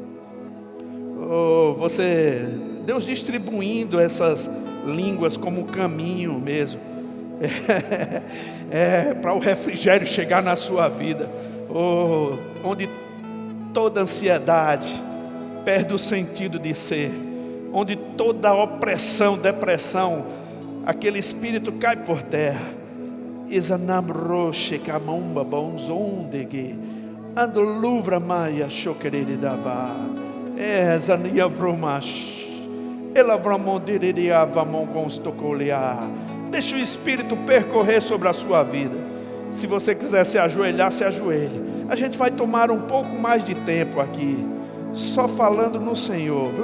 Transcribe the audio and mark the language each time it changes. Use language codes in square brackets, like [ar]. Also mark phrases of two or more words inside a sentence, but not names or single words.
[pt] Deus distribuindo essas línguas como caminho mesmo, para o refrigério chegar na sua vida, onde toda ansiedade perde o sentido de ser, onde toda opressão, depressão, aquele espírito cai por terra. Isanamroche camomba bonzondege ando luvra maia choquerede dava zania vromash. Deixa o Espírito percorrer sobre a sua vida. Se você quiser se ajoelhar, se ajoelhe. A gente vai tomar um pouco mais de tempo aqui, só falando no Senhor.